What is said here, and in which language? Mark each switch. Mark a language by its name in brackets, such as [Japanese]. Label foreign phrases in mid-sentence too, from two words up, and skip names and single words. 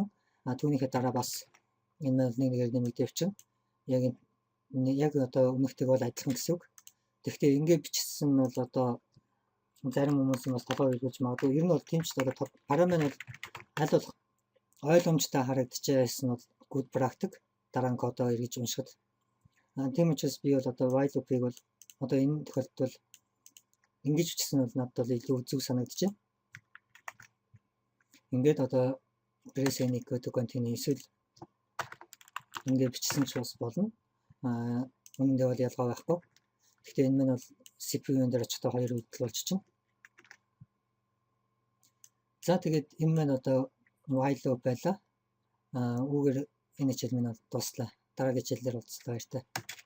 [Mongolian] Түүнийхээ дараа бас энэ маань нэгээр нэмэгдээ явчихна. Яг одоо өмнөхтэйг бол адилхан гэсэн үг. Тэгэхдээ ингэ бичсэн нь бол одоо зарим хүмүүс бас толгой хэлж магадгүй. Ер нь бол тийм ч одоо параметр бол аль болох ойлгомжтой харагдчихсан бол [English] good practice [Mongolian] дараа нь кодоо эргэж уншихад. Тийм учраас би бол одоо [English] while loop- [Mongolian] ыг бол одоо энэ тохиолдолд ингэж бичсэн бол надад бол илүү зөв санагдчихэ. Ингээд одоо [English] press any to continue [Mongolian] эсвэл ингэ бичсэн ч бас болно. Үүндээ бол ялгаа байхгүй. Гэхдээ энэ маань бол CPU-н дээр очихдоо 2 үйлдэл болж чинь. За тэгээд энэ маань одоо [English] while loop [Mongolian] байлаа. Үүгээр энэ хичээл минь бол дуслаа. Дараагийн хичээлээр уулзлаа баяртай.